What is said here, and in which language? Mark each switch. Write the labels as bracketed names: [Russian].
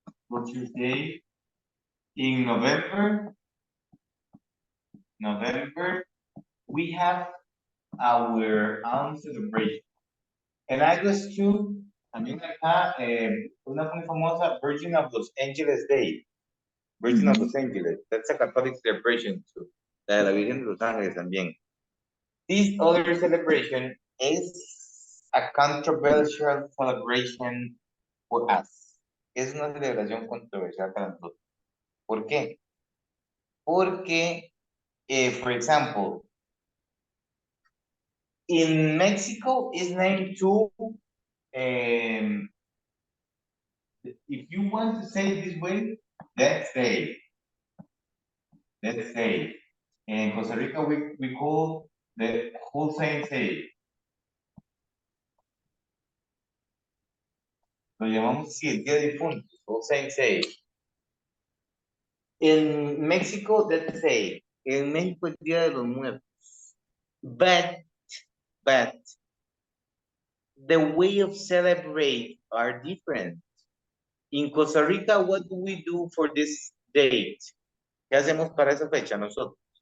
[English] Culture's Day. In November, we have our own celebration. [Spanish] En August 2, también acá, una muy famosa, Virgin of Los Angeles Day. [English] Virgin of Los Angeles. That's a Catholic celebration too. [Spanish] La de la Virgen de Los Ángeles también. [English] This other celebration is a controversial celebration for us. [Spanish] Es una celebración controversial para nosotros. ¿Por qué? [English] Porque, for example, in Mexico is named to, if you want to say it this way, let's say. In Costa Rica, we call the All Saints Day. [Spanish] Lo llamamos así, el Día de Difuntos, [English] All Saints Day. In Mexico, let's say, [Spanish] en México el Día de los Muertos. [English] But the way of celebrate are different. In Costa Rica, what do we do for this date? [Spanish] ¿Qué hacemos para esa fecha nosotros?